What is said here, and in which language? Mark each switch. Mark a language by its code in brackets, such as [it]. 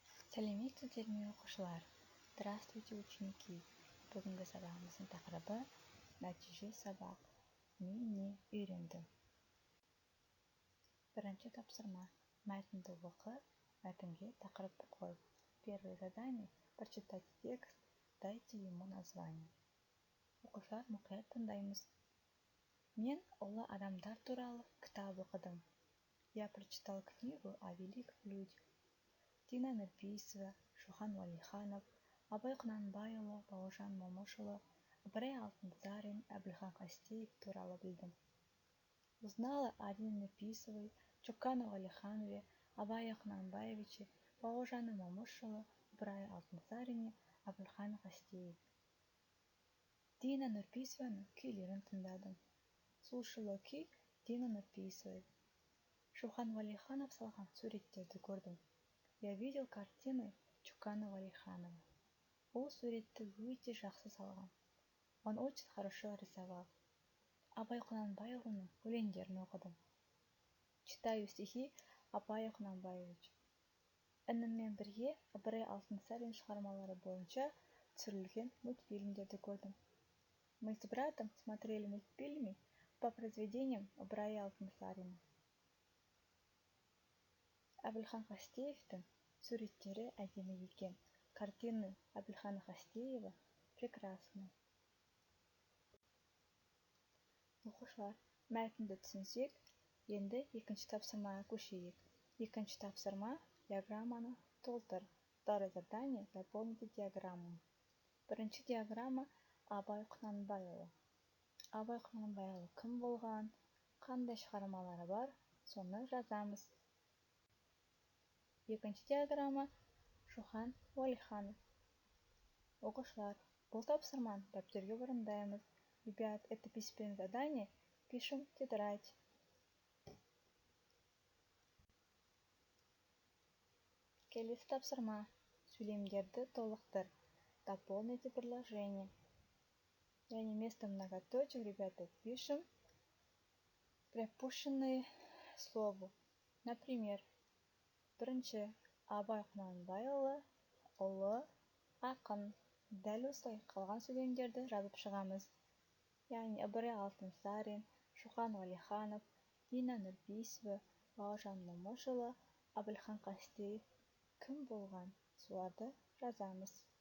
[kk] Сәлеметсіздер ме оқушылар? [ru] Здравствуйте, ученики! [kk] Бүгінгі сабағымыздың тақырыбы нәтиже сабақ. Мен не үйрендім? Бірінші тапсырма. Мәтінді оқы, мәтінге тақырып қой. [ru] Первое задание – прочитать текст, дайте ему название. [kk] Оқушылар, мұқият тыңдаймыз. Мен ұлы адамдар туралы кітап оқыдым. [ru] Я прочитал книгу о великих людях. [kk] Дина Нұрпейісова, Шоқан Уәлиханов, Абай Құнанбайұлы, Бауыржан Момышұлы, Ыбырай Алтынсарин, Әбілхан Қастеев туралы білдім. [ru] Узнала о Дине Нұрпейісовой, Шокане Уәлиханове, Абае Құнанбаевиче, Бауыржаны Момышұлы, Ыбырай Алтынсарине, Әбілхан Қастеев. [kk] Дина Нұрпейісованың күйлерін тыңдадым. [ru] Слушала күй Дина Нұрпейісовой. [kk] Шоқан Уәлиханов салған суреттерді көрдім. [ru] Я видел картины Чокана Уәлиханова. [kk] Ол суретті өте жақсы салған. [ru] Он очень хорошо рисовал. [kk] Абай Құнанбайұлының өлеңдерін оқыдым. [ru] Читаю стихи Абая Құнанбаевич. [kk] Ініммен бірге Ыбырай Алтынсарин шығармалары бойынша түсірілген мультфильмдерді көрдім. [ru] Мы с братом смотрели мультфильмы по произведениям Ыбырая Алтынсарина. [kk] Әбілхан Қастеевтің суреттері әдемі екен. [ru] Картины Әбілхана Қастеева прекрасны. [kk] Оқушылар, мәтінді түсінсек, енді екінші тапсырмаға көшейік. Екінші тапсырма – диаграмманы толтыр. [ru] Второе задание – заполните диаграмму. [kk] Бірінші диаграмма Абай Құнанбайұлы. Абай Құнанбайұлы кім болған, қандай шығармалары бар, соны жазамыз. Екінші диаграмма Шоқан Уәлиханов. Оқушылар, бұл тапсырманы дәптерге орындаймыз. [ru] Ребят, это письменное задание, пишем в тетрадь. [kk] Келесі тапсырма. Сөйлемдерді толықтыр. [ru] Дополните предложение. Yani вместо многоточий, ребята, пишем пропущенные слова. [kk] Например, бірінші Абай Құнанбайұлы ұлы ақын. Дәл осылай қалған сөйлемдерді жазып шығамыз. Яғни Ыбырай Алтынсарин, Шоқан Уәлиханов, Дина Нұрпейісова, Бауыржан Момышұлы, Әбілхан Қастеев кім болған? Соларды жазамыз.